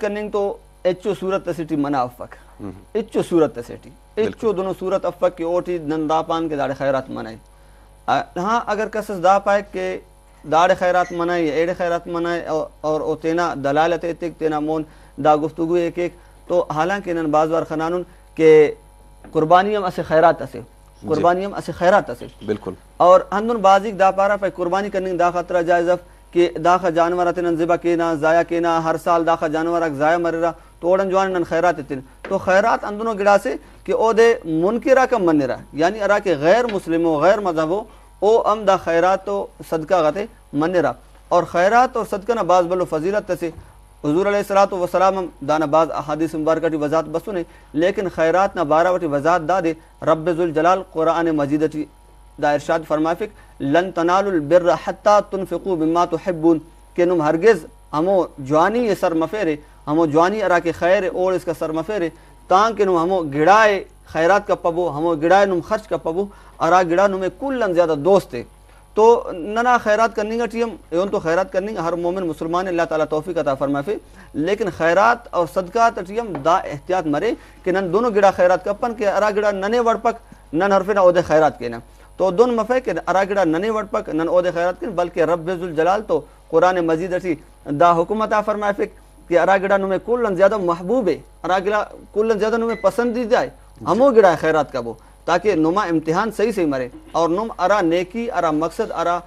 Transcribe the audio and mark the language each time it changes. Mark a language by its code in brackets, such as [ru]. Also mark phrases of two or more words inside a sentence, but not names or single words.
[brh] کرنے تو اچو صورت تسیٹی منا افق اچو صورت تسیٹی اچو دونوں صورت افق کی اوٹی نندا پان کے داڑے خیرات منائے ہاں اگر کسس دا پائے کہ داڑے خیرات منائے ایڑے خیرات منائے اور او تینا دلالت ایتک تینا مون دا گفتگو ایک ایک تو حالانکہ انہاں بعض بار خنانون کہ قربانیم اسے خیرات اسے قربانیم اسے خیرات اسے بالکل اور ہندن بازیک دا پارا پہ قربانی کرنے دا خطرہ جائزف کہ داخا جانورات تنن ذبح کینا ضائع کینا ہر سال داخا جانورات ضائع مررا تو اوڑن جوان نن خیرات تن تو خیرات اندنوں گڑا سے کہ او دے منکرہ کا منرا یعنی ارا کہ غیر مسلموں غیر مذہبوں او ام دا خیرات تو صدقہ غتے منرا اور خیرات اور صدقہ نہ باز بلو فضیلت سے حضور علیہ الصلوۃ والسلام دانا باز احادیث مبارکہ ٹی وضاحت بسنے لیکن خیرات نہ بارہ وٹی وضاحت دا دے رب ذوالجلال قرآن مجید ٹی دا ارشاد فرمائے [ar] لن تنالوا البر حتى تنفقوا مما تحبون [brh] کہ نم ہرگز ہمو جوانی یہ سر مفیرے ہمو جوانی ارا کے خیر اور اس کا سر مفیرے تاکہ نم ہمو گڑائے خیرات کا پبو ہمو گڑائے نم خرچ کا پبو ارا گڑا نمیں کلن زیادہ دوست ہے تو ننا خیرات کرنے گا ٹیم ایون تو خیرات کرنے گا ہر مومن مسلمان اللہ تعالیٰ توفیق عطا فرمائے لیکن خیرات اور صدقات ٹیم دا احتیاط مرے کہ نن دونوں گڑا خیرات کا پن کہ ارا گڑا ننے وڑ پک نن حرف نہ عہدے خیرات کے نا تو دون مفے کہ ارا گڑا ننے وڑ پک نن عہدے خیرات کے بلکہ رب ذوالجلال تو قرآن مجید اٹھی دا حکم عطا فرمائے کہ ارا گڑا نمیں کلن زیادہ محبوب ہے ارا گڑا کلن زیادہ نمیں پسندیدہ ہے ہمو گڑا خیرات کا وہ تاکہ نما امتحان صحیح مرے اور نم ارا نیکی ارا مقصد ارا